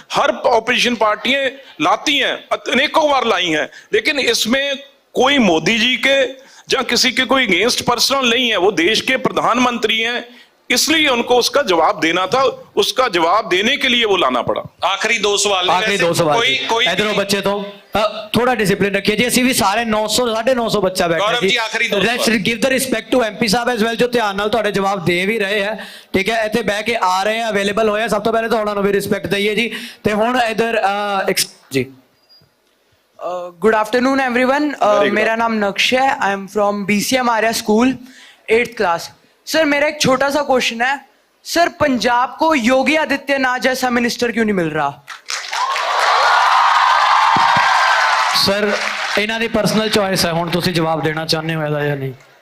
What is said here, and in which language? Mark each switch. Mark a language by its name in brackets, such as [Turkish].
[Hindi] हर opposition पार्टियां लाती हैं, अनेकों बार लाई हैं, लेकिन इसमें कोई मोदी जी के या किसी के कोई अगेंस्ट पर्सनल नहीं है। वो देश के प्रधानमंत्री हैं, इसलिए उनको उसका जवाब देना था, उसका जवाब देने के लिए वो लाना पड़ा। आखिरी 2 सवाल ने, आखिरी वैसे 2 सवाल कोई इधरों बच्चे तो थोड़ा डिसिप्लिन रखिए जी। [Punjabi] ਅਸੀਂ ਵੀ ਸਾਰੇ 900 950 ਬੱਚਾ ਬੈਠਾ [Hindi] गौरव जी, आखिरी 2 [English] let's give the respect to MP sahib as well, [Punjabi] ਜੋ ਧਿਆਨ ਨਾਲ ਤੁਹਾਡੇ ਜਵਾਬ ਦੇ ਵੀ ਰਹੇ ਹੈ, ਠੀਕ ਹੈ, ਇੱਥੇ ਬਹਿ ਕੇ ਆ ਰਹੇ ਆ, ਅਵੇਲੇਬਲ ਹੋਏ ਆ। ਸਭ ਤੋਂ ਪਹਿਲੇ ਤਾਂ ਉਹਨਾਂ ਨੂੰ ਵੀ ਰਿਸਪੈਕਟ ਦਈਏ ਜੀ। ਤੇ ਹੁਣ ਇਧਰ ਜੀ [English] Good afternoon everyone. Very good. [Hindi] मेरा नाम नक्श है, [English] I am from [Hindi] BCM Arya school 8th class. Sir मेरा एक छोटा सा क्वेश्चन है, सर पंजाब को योगी आदित्यनाथ जैसा मिनिस्टर क्यों नहीं मिल रहा? [Punjabi] ਸਰ ਇਹਨਾਂ ਦੀ ਪਰਸਨਲ ਚੋਇਸ ਹੈ, ਹੁਣ ਤੁਸੀਂ ਜਵਾਬ ਦੇਣਾ ਚਾਹੁੰਦੇ ਹੋ ਇਹਦਾ ਜਾਂ ਨਹੀਂ?